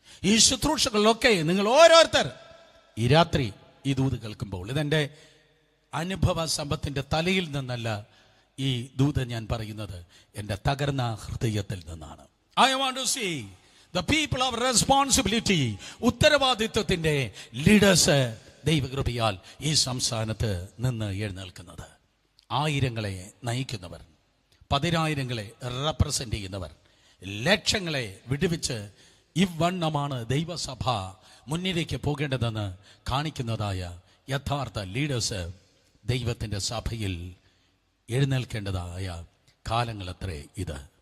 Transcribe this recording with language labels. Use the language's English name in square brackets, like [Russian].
[Malayalam] ഈ ശുശ്രൂഷകളിലൊക്കെ നിങ്ങൾ ഓരോരുത്തർ ഈ രാത്രി ഈ ദൂത് കേൾക്കുമ്പോൾ, ഇതെൻ്റെ അനുഭവ സമ്പത്തിൻ്റെ തലയിൽ നിന്നല്ല ഈ ദൂത് ഞാൻ പറയുന്നത്, എൻ്റെ തകർന്ന ഹൃദയത്തിൽ നിന്നാണ്. [English] I want to see the people of responsibility, [Malayalam] ഉത്തരവാദിത്വത്തിൻ്റെ leaders ദൈവകൃപയാൽ ഈ സംസ്ഥാനത്ത് നിന്ന് എഴുന്നേൽക്കുന്നത്. 1000ങ്ങളെ നയിക്കുന്നവർ, 10000ങ്ങളെ റെപ്രസെന്റ് ചെയ്യുന്നവർ, ലക്ഷങ്ങളെ വിടുവിച്ച് ഇവണ്ണമാണ് ദൈവസഭ മുന്നിലേക്ക് പോകേണ്ടതെന്ന് കാണിക്കുന്നതായ യഥാർത്ഥ ലീഡേഴ്സ് ദൈവത്തിൻ്റെ സഭയിൽ എഴുന്നേൽക്കേണ്ടതായ കാലങ്ങളത്രേ ഇത്.